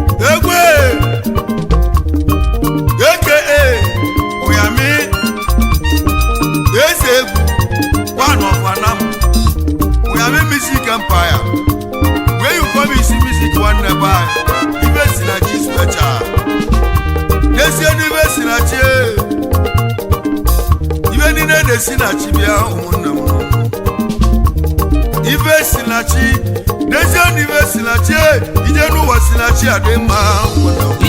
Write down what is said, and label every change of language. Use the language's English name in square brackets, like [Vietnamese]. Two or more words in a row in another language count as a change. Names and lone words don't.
[Igbo] Egwe! A K A Uyami! Eze egwu! [English] One of Anam! Uyami Music Empire! Where you come, you see music one nearby. [Igbo] Ibe si na chi special. N'ezie na ibe si na chi, eh. Ibe niile na-esi na chi bịa, ụmụnne m. Ibe si na chi. N'ezie na ibe si na chi, eh. Ije n'ụwa si na chi adị mma, ụmụnne m.